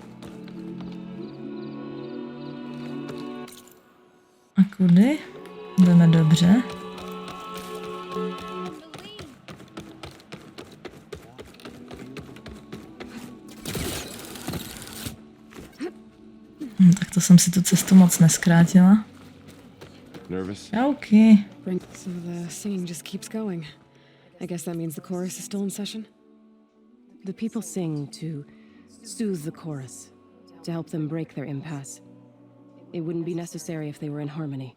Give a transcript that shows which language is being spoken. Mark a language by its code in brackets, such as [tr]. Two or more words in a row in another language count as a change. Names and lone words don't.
[cs] A kudy? Jdeme dobře. Tak to jsem si tu cestu moc neskrátila. [en] Nervous? Okay. So the singing just keeps going. I guess that means the chorus is still in session? The people sing to soothe the chorus, to help them break their impasse. It wouldn't be necessary if they were in harmony.